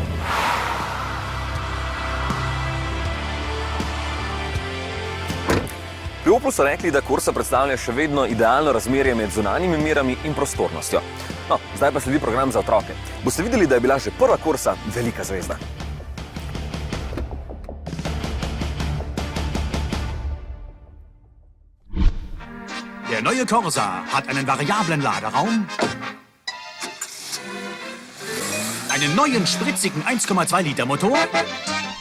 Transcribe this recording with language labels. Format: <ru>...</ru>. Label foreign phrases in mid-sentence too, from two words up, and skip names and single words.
<sl>Pri Oplu so rekli, da Corsa predstavlja še vedno idealno razmerje med zunanjimi merami in prostornostjo. No, zdaj pa sledi program za otroke. Boste videli, da je bila že prva Corsa velika zvezda.</sl> <de>Der neue Corsa hat einen variablen Laderaum, einen neuen spritzigen 1,2 Liter Motor</de>